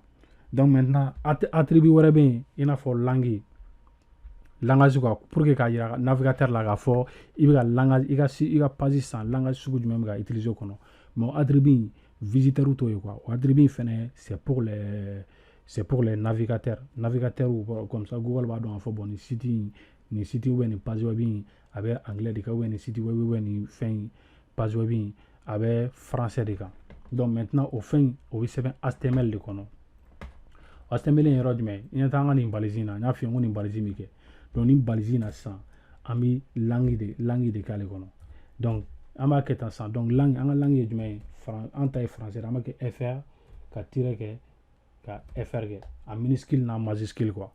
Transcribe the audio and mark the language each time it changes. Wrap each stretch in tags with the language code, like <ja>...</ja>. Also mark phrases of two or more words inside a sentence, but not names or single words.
<fr>Donc maintenant attribut</fr> <bm>wɛrɛ bɛ yen i n'a fɔ</bm> <fr>langage quoi, pour que</fr> <bm>k'a yira navigateur la k'a fɔ i bɛ ka langage i ka page san langage sugu jumɛn bɛ ka utiliser o kɔnɔ.</bm> <fr>Mais attribut visiteur</fr> <bm>t'o ye quoi, o attribut fɛnɛ</bm> <fr>c'est pour les navigateurs comme ça</fr> <bm>Google b'a dɔn k'a fɔ bon ni</bm> <fr>site ou bien</fr> <bm>ni</bm> <fr>page web</fr> <bm>in a bɛ anglais de kan,</bm> <fr>ou bien</fr> <bm>ni</bm> <fr>site web ou bien</fr> <bm>ni fɛn</bm> <fr>page web</fr> <bm>in a bɛ français de kan.</bm> <fr>Donc maintenant au</fr> <bm>fɛn o bɛ sɛbɛn HTML de kɔnɔ. HTML in yɔrɔ jumɛn, i ɲɛ t'an ka nin balisi na, n y'a f'i ye n ko nin balisi min kɛ. Donc ni balisi na sisan an bɛ langue de k'ale kɔnɔ. Donc an b'a kɛ tan sisan, donc an ka langue ye jumɛn ye, an ta ye français, an b'a kɛ FR ka tiret kɛ ka FR kɛ a minuscule n'a</bm> <fr>majuscule quoi.</fr>